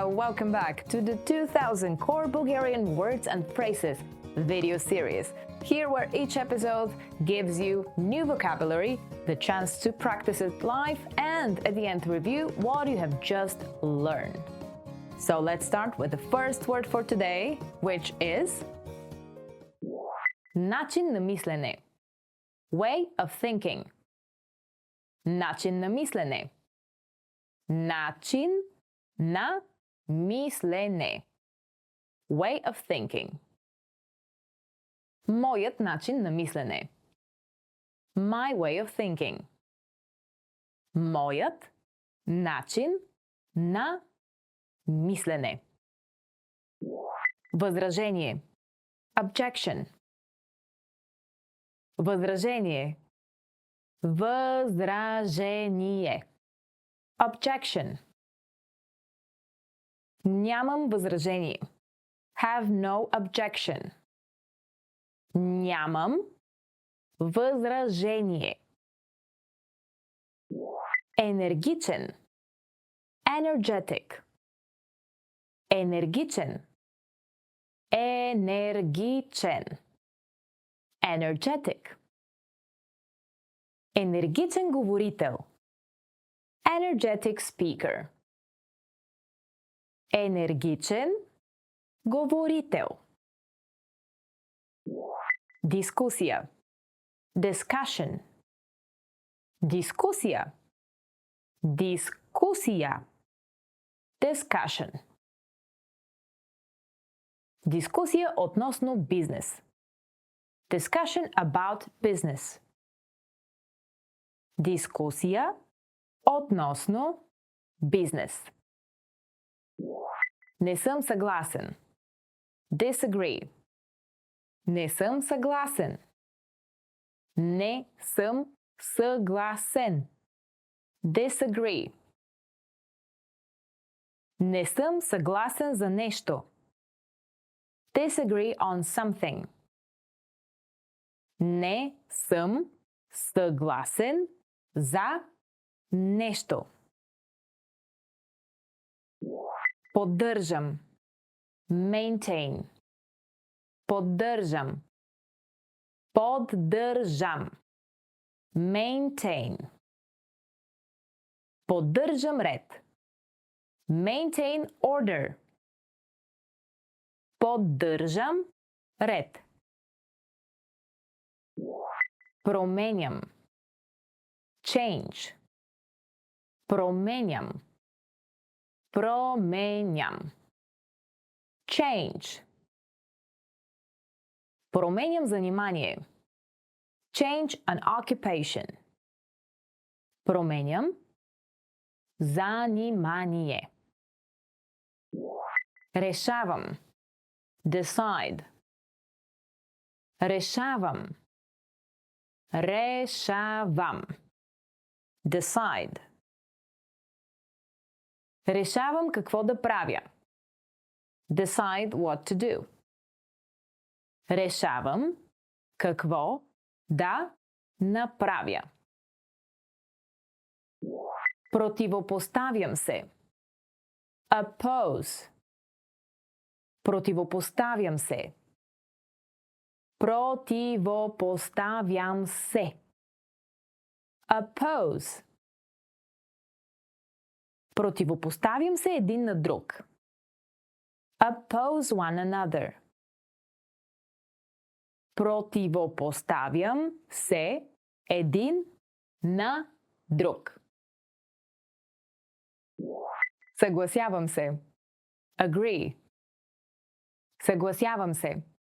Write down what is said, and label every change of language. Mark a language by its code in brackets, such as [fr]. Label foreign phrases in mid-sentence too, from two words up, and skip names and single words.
[en] Welcome back to the 2000 Core Bulgarian Words and Phrases video series. Here where each episode gives you new vocabulary, the chance to practice it live, and at the end review what you have just learned. So let's start with the first word for today, which is [bg] начин на мислене. [en] Way of thinking. [bg] Начин на мислене. Начин на мислене. [en] Way of thinking. [bg] Моят начин на мислене. [en] My way of thinking. [bg] Моят начин на мислене. Възражение. Objection. Възражение. Възражение. Objection. Нямам възражение. [en] Have no objection. [bg] Нямам възражение. Енергичен. Energetic. Енергичен. Енергичен. Energetic. Енергичен говорител. [en] Energetic speaker. [bg] Енергичен говорител. Дискусия. [en] Discussion. Дискусия. [bg] Дискусия. Discussion. Дискусия относно бизнес. [en] Discussion about business. [bg] Дискусия относно бизнес. Не съм съгласен. Disagree. Не съм съгласен. Не съм съгласен. Disagree. Не съм съгласен за нещо. [en] Disagree on something. [bg] Не съм съгласен за нещо. Поддържам. [en] Maintain. Поддържам. [bg] Поддържам. Maintain. Поддържам ред. [en] Maintain order. [bg] Поддържам ред. Променям. [en] Change. Променям. [bg] Променям. Change. Променям занимание. [en] Change an occupation. [bg] Променям занимание. Решавам. Decide. Решавам. Решавам. Decide. Решавам какво да правя. [en] Decide what to do. [bg] Решавам какво да направя. Противопоставям се. Oppose. Противопоставям се. Противопоставям се. [en] Oppose. [bg] Противопоставям се един на друг. [en] Oppose one another. [bg] Противопоставям се един на друг. Съгласявам се. Agree. Съгласявам се.